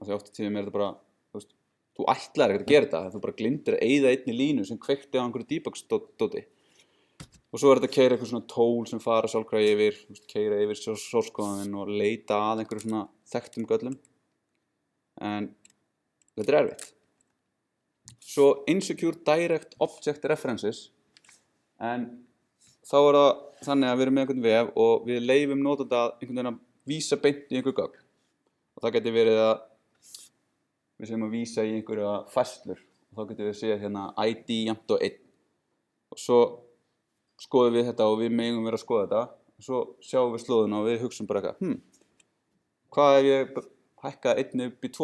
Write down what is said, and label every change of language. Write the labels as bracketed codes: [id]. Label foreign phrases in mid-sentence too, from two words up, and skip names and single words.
[is] af því oft á tíðum þetta bara, þú ætlar ekkert að gera þetta, þú bara glindir að eyða einni línu sem kveikti á einhverju debug-dóti. Og svo þetta að keyra eitthvað svona tól sem fara sjálfkrafa yfir, keyra yfir [en] source code-inn [is] og leita að einhverju svona þekktum göllum. En þetta erfitt. [en] Svo insecure direct object references, [is] en þá það þannig að við erum með einhvern vef og við leyfum notanda einhvern veginn að vísa beint í einhver gögn. Og það getur verið að við séum að vísa í einhverja færslur og þá getum við séð hérna ID jafnt og 1. Og svo skoðum við þetta og við megum vera að skoða þetta og svo sjáum við slóðuna og við hugsum bara eitthvað, hvað ef ég hækka 1 upp í 2?